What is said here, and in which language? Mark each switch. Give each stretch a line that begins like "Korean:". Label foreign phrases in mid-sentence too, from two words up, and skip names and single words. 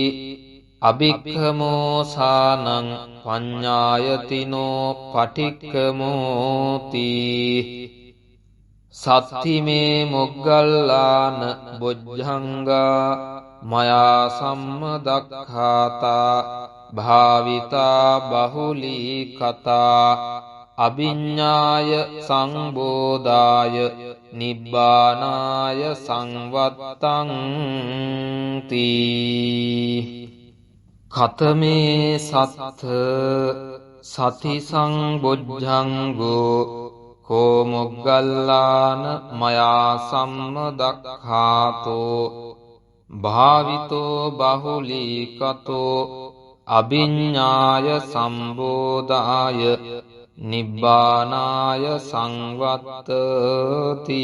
Pali: අභික්ඛමෝසානං පඤ්ඤායතිනෝ පටික්කමෝති සත්තිමේ මොග්ගල්ලාන බොජ්ජංගා මයා සම්මදක්ඛාතා භාවිතා බහුලී කතා අභිඤ්ඤාය සංබෝධාය නිබ්බානාය සංවත්තං තී කතමේ සත්ථ සති සංබොජ්ජංගෝ කෝ මොග්ගල්ලාන මයා සම්මදක්ඛාතෝ භාවිතෝ බහුලී කතෝ අභිඤ්ඤාය සම්බෝධාය නිබ්බානාය සංවත්තති